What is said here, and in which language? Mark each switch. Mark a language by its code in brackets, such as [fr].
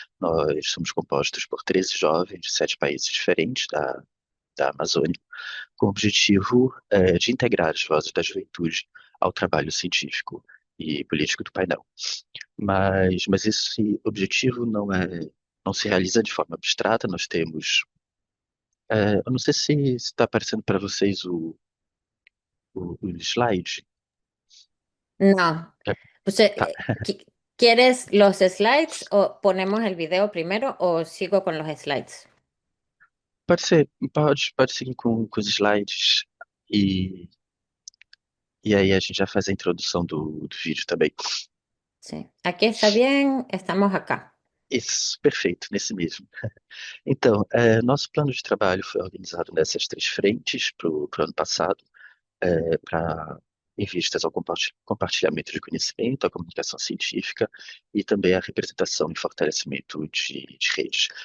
[pt] Nós somos compostos por 13 jovens de 7 países diferentes da Amazônia, com o objetivo de integrar as vozes da juventude ao trabalho científico e político do painel. Mas esse objetivo não se realiza de forma abstrata. Nós temos, eu não sei se está aparecendo para vocês o slide. [es] No. [pt] É, [es] Pues, [pt] tá. [es] ¿quieres los slides o ponemos el video primero o sigo con los slides? [pt] Pode seguir com os slides e aí a gente já faz a introdução do vídeo também. [es] Sí. Aquí está bien, estamos acá. [pt] Isso, perfeito, nesse mesmo. Então, nosso plano de trabalho foi organizado nessas 3 frentes para o ano passado, em vistas ao compartilhamento de conhecimento, à comunicação científica e também à representação e fortalecimento de redes.